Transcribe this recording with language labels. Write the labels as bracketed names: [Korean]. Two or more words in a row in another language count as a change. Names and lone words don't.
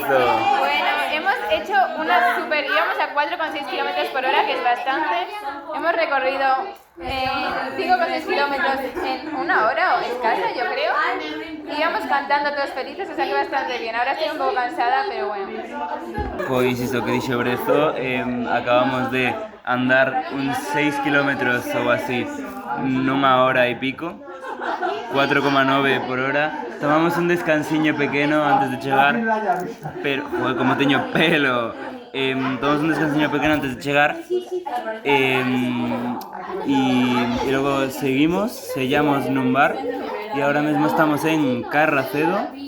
[Spanish] Bueno, hemos hecho una super... íbamos a 4,6 kilómetros por hora, que es bastante. Hemos recorrido 5,6 kilómetros en una hora o escasa, yo creo. Y íbamos cantando todos felices, o sea que bastante bien. Ahora estoy un poco cansada, pero bueno. [Galician] Pois iso que dixo Brezo, acabamos de andar uns 6 kilómetros ou así nunha hora e pico, 4,9 por hora. Tomamos un descansiño pequeno antes de chegar, pero, joder, como teño pelo, tomamos un descansiño pequeno antes de chegar, y logo seguimos, sellamos nun bar, e ahora mesmo estamos en Carracedo,